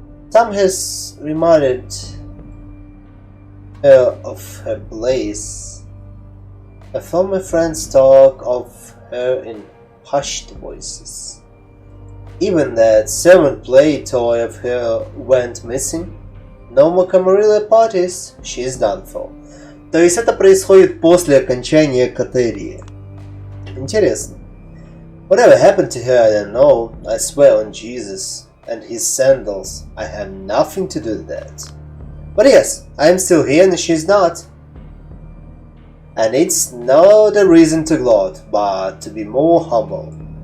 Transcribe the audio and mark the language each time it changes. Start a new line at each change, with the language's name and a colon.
English: Time has reminded her of her place. Her former friends talk of her in hushed voices. Even that servant play toy of her went missing. No more Camarilla parties, she's done for.
Russian: То есть это происходит после окончания катерии. Интересно.
English: Whatever happened to her, I don't know. I swear on Jesus and his sandals, I have nothing to do with that. But yes, I am still here and she's not. And it's not a reason to gloat, but to be more humble.